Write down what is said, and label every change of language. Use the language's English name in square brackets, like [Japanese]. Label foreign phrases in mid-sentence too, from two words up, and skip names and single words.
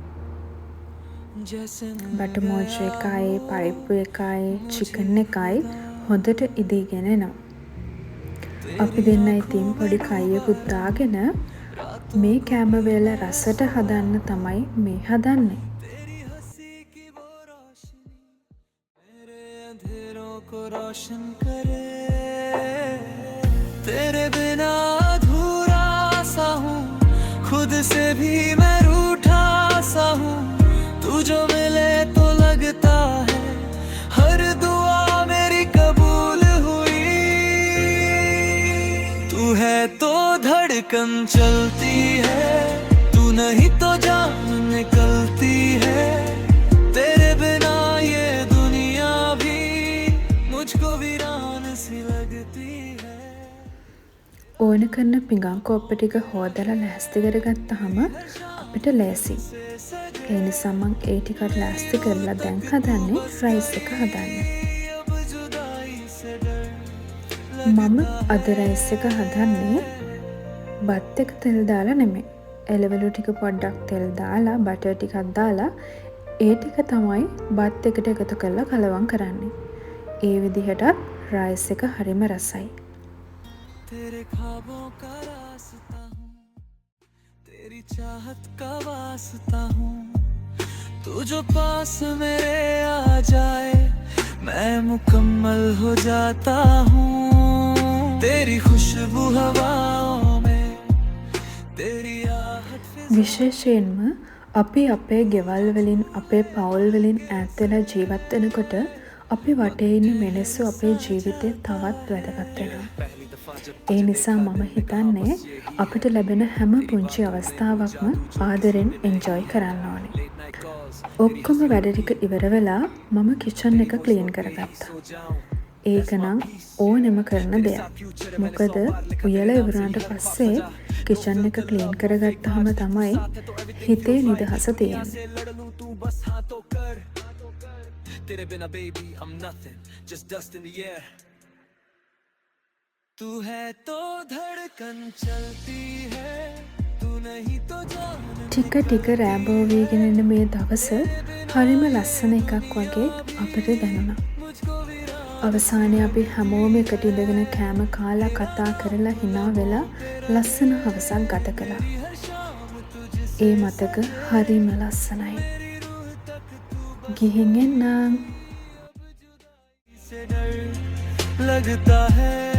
[Sinhala] බටු මෝජෝ එකයි, පරිප්පු එකයි, චිකන් එකයි හොඳට ඉදීගෙන එනවා. අපි දෙන්න ඉතින් පොඩි කයියකුත් දාගෙන මේ කෑම වේල රසට හදන්න තමයි මේ හදන්නේ. [Hindi] तेरे बिना अधूरा सा हूँ, खुद से भी मैं रूठा सा हूँ. तू जो मिले तो लगता है हर दुआ मेरी कबूल हुई. तू है तो धड़कन चलती है, तू नहीं तो जान निकलती है. तेरे बिना ये दुनिया भी मुझको वीरान सी लगती है. [Sinhala] ඕන කරන පිඟන් කෝප්ප ටික හොදලා ලෑස්ති කරගත්තාම අපිට ලේසි. ඒ නිසා මම ඒ ටිකට ලෑස්ති කරලා දැන් හදන්නේ රයිස් එක හදන්න. මම අද රයිස් එක හදන්නේ බත් එක තෙල් දාලා නෙමෙයි. එළවලු ටික පොඩ්ඩක් තෙල් දාලා බටර් ටිකක් දාලා ඒ ටික තමයි බත් එකට එකතු කරලා කලවම් කරන්නේ. ඒ විදිහට රයිස් එක හරිම රසයි. [Hindi] तेरे ख्वाबों का रास्ता हूँ, तेरी चाहत का वास्ता हूँ. तू जो पास मेरे आ जाए मैं मुकम्मल हो जाता हूँ. तेरी खुशबू हवाओं में, तेरी आहट [Sinhala] විශේෂයෙන්ම අපි අපේ ගෙවල් වලින්, අපේ පවුල් වලින් ඈත් වෙලා ජීවත් වෙනකොට අපි වටේ ඉන්න මිනිස්සු අපේ ජීවිතේ තවත් වැදගත් වෙනවා. ඒ නිසා මම හිතන්නේ අපිට ලැබෙන හැම පුංචි අවස්ථාවක්ම ආදරෙන් එන්ජොයි කරන්න ඕනේ. ඔක්කොම වැඩ ටික ඉවර වෙලා මම කිචන් එක ක්ලීන් කරගත්තා. ඒක නම් ඕනෙම කරන දෙයක්. මොකද උයලා ඉවරනට පස්සේ කිචන් එක ක්ලීන් කරගත්තාම තමයි හිතේ නිදහස තියෙන්නේ. [Hindi] तेरे बिना [English] baby I'm nothing, just dust in the air. [Hindi] तू है तो धड़कन चलती है, तू नहीं तो जान. [Sinhala] ටික ටික රෑබෝ වීගෙන එන මේ දවස හරිම ලස්සන එකක් වගේ අපිට දැනුණා. අවසානයේ අපි හැමෝම එකට ඉඳගෙන කෑම කාලා කතා කරලා hina වෙලා ලස්සන හවසක් ගත කළා. ඒ මතක හරිම ලස්සනයි. ගිහින් එන්නම්. [Hindi] लगता है